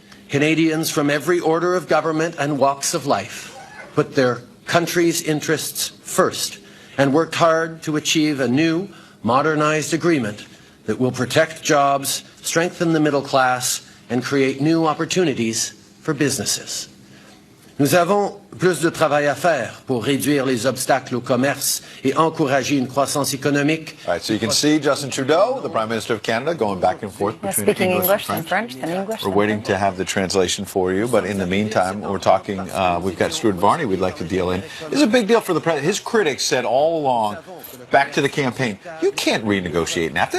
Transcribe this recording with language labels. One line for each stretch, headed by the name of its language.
English: Canadians from every order of government and walks of life put their country's interests first and worked hard to achieve a new, modernized agreement that will protect jobs, strengthen the middle class, and create new opportunities for businesses.
French: Nous avons plus de travail à faire pour réduire les obstacles au commerce et encourager une croissance économique.
English: All right, so you can see Justin Trudeau, the Prime Minister of Canada, going back and forth between speaking English and French, then English. We're waiting to have the translation for you, but in the meantime, we're talking, we've got Stuart Varney we'd like to deal in. This is a big deal for the president. His critics said all along, back to the campaign, you can't renegotiate NAFTA.